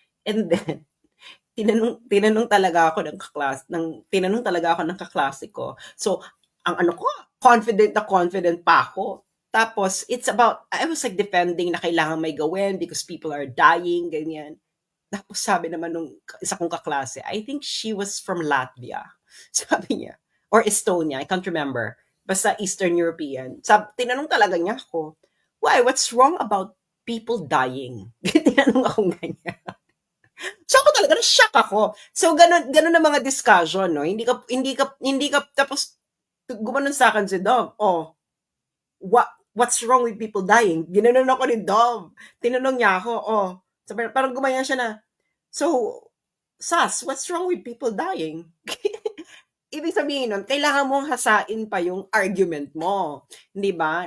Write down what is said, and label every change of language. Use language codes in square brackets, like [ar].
[tl] And then tinanong talaga ako tinanong talaga ako ng kaklase ko. So, ang ano ko, confident pa ako. [en] Tapos, it's about, I was like defending [tl] na kailangan may gawin [en] because people are dying, [tl] ganyan. Tapos sabi naman nung isa kong kaklase, [en] I think she was from Latvia. [tl] Sabi niya, [en] or Estonia, I can't remember. [tl] Basta [en] Eastern European. [tl] Tinanong talaga niya ako, [en] why, what's wrong about people dying? [tl] Tinanong akong ganyan. So ako talaga na-shock ako. So ganun ang mga discussion, no? Hindi ka tapos gumanon sa akin si Dom. [en] Oh, what's wrong with people dying? [tl] Ginanon ako ni Dom. Tinanong niya ako, oh, sabi, parang gumayan siya na, so, Sas, [en] what's wrong with people dying? [tl] Ibig sabihin nun, kailangan mong hasain pa yung argument mo. Di ba?